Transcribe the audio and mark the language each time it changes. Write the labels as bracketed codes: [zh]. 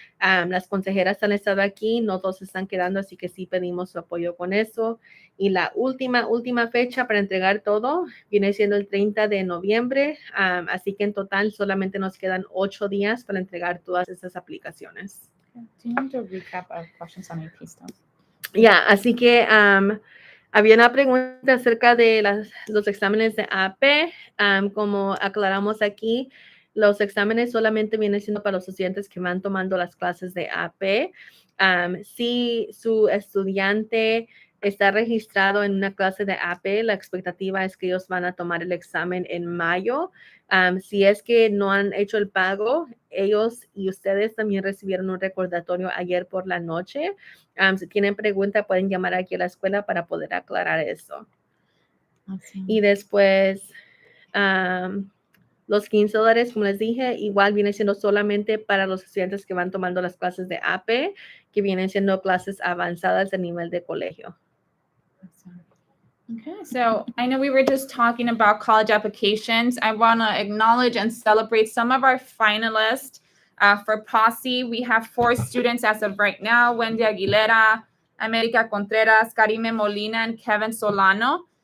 [es] Las consejeras han estado aquí, no todos están quedando, así que sí pedimos su apoyo con eso. Y la última fecha para entregar todo viene siendo el 30 de noviembre, así que en total solamente nos quedan 8 días para entregar todas esas aplicaciones. [en] Do you want to recap our questions on AP stuff? [es] Ya, así que había una pregunta acerca de los exámenes de AP. Como aclaramos aquí, los exámenes solamente vienen siendo para los estudiantes que van tomando las clases de AP. Si su estudiante está registrado en una clase de AP, la expectativa es que ellos van a tomar el examen en mayo. Si es que no han hecho el pago, ellos y ustedes también recibieron un recordatorio ayer por la noche. Si tienen pregunta, pueden llamar aquí a la escuela para poder aclarar eso. [en] Awesome. [es] Y después, los $15, como les dije, igual viene siendo solamente para los estudiantes que van tomando las clases de AP, que vienen siendo clases avanzadas de nivel de colegio. [en] Okay, so I know we were just talking about college applications. I want to acknowledge and celebrate some of our finalists for Posse. We have 4 students as of right now: Wendy Aguilera, America Contreras, Karime Molina, and Kevin Solano.